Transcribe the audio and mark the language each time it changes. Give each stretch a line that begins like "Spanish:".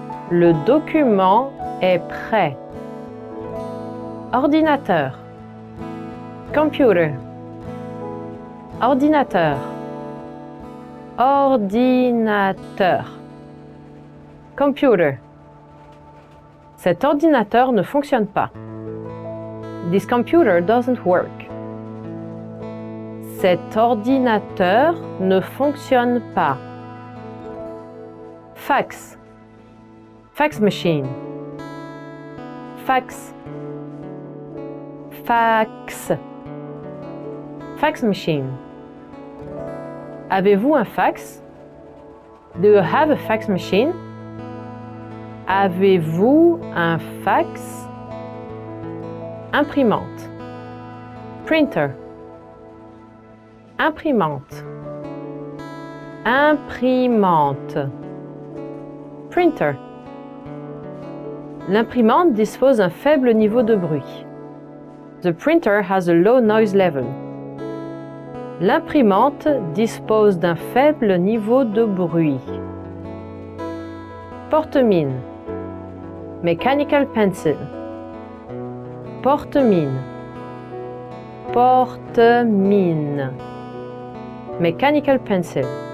French: Le document est prêt. Ordinateur. Computer. Ordinateur. Ordinateur. Computer. Cet ordinateur ne fonctionne pas.
English: This computer doesn't work.
French: Cet ordinateur ne fonctionne pas. Fax. Fax machine. Fax. Fax. Fax machine. Avez-vous un fax?
English: Do you have a fax machine?
French: Avez-vous un fax? Imprimante. Printer. Imprimante. Imprimante. Printer. L'imprimante dispose d'un faible niveau de bruit.
English: The printer has a low noise level.
French: L'imprimante dispose d'un faible niveau de bruit. Porte-mine. Mechanical pencil. Porte-mine. Porte-mine. Mechanical pencil.